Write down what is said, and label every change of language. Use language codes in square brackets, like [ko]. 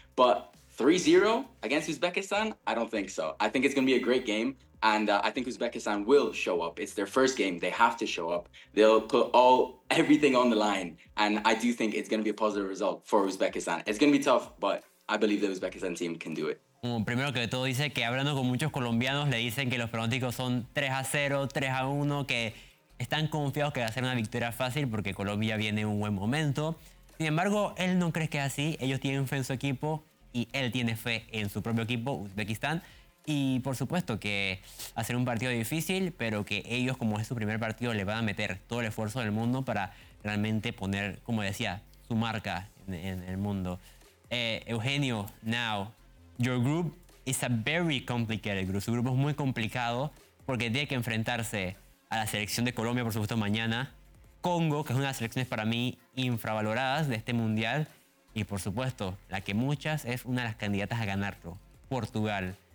[en] But 3-0 against Uzbekistan, I don't think so. I think it's going to be a great game. And I think Uzbekistan will show up. It's their first game. They have to show up. They'll put everything on the line. And I do think it's going to be a positive result for Uzbekistan. It's going to be tough, but I believe the Uzbekistan team can do it. [es] Bueno, primero que todo, dice que hablando con muchos colombianos, le dicen que los pronósticos son 3-0, 3-1, que están confiados que va a ser una victoria fácil porque Colombia viene en un buen momento. Sin embargo, él no cree que es así. Ellos tienen fe en su equipo y él tiene fe en su propio equipo, Uzbekistán. Y por supuesto que va a ser un partido difícil, pero que ellos, como es su primer partido, le van a meter todo el esfuerzo del mundo para realmente poner, como decía, su marca en el mundo. [en] Eugenio, now, your group is a very complicated group. [es] Su grupo es muy complicado porque tiene que enfrentarse a la selección de Colombia, por supuesto, mañana. Congo, que es una de las selecciones para mí infravaloradas de este mundial. Y por supuesto, la que muchas es una de las candidatas a ganarlo, Portugal.